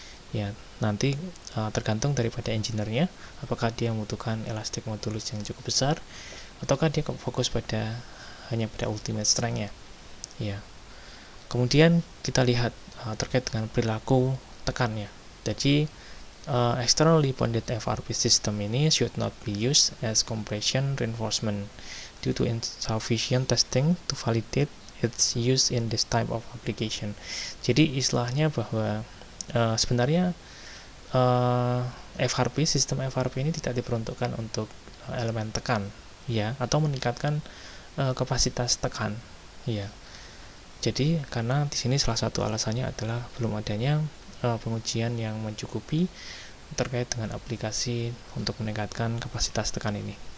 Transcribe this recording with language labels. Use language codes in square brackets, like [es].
[id] Ya, nanti tergantung daripada engineer-nya, apakah dia membutuhkan elastic modulus yang cukup besar, ataukah dia fokus hanya pada ultimate strength-nya. Ya. Kemudian kita lihat terkait dengan perilaku tekannya. [en] Jadi externally bonded FRP system ini should not be used as compression reinforcement due to insufficient testing to validate its use in this type of application. [id] Jadi istilahnya bahwa sebenarnya FRP, sistem FRP ini tidak diperuntukkan untuk elemen tekan, ya, atau meningkatkan kapasitas tekan, ya. Jadi karena di sini salah satu alasannya adalah belum adanya pengujian yang mencukupi terkait dengan aplikasi untuk meningkatkan kapasitas tekan ini.